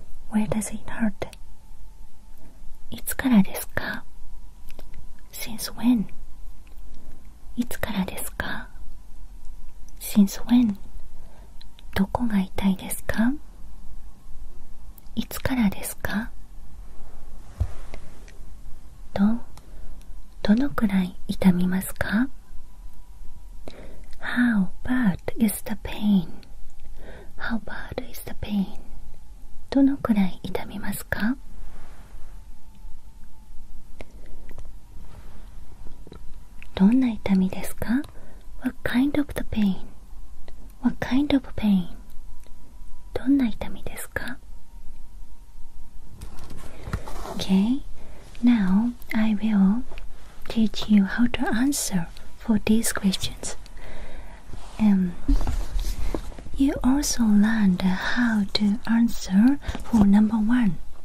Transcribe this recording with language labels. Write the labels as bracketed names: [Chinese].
[English] where does it hurt [Japanese] いつからですか [English] since when いつからですか since when [Japanese] どこが痛いですかいつからですかどのくらい痛みますか [English] How bad is the pain? How bad is the pain? [Japanese] どのくらい痛みますかどんな痛みですか [English] What kind of the pain? What kind of pain? [Japanese] どんな痛みですか [English] Okay, now I will teach you how to answer for these questions. You also learned how to answer for number 1.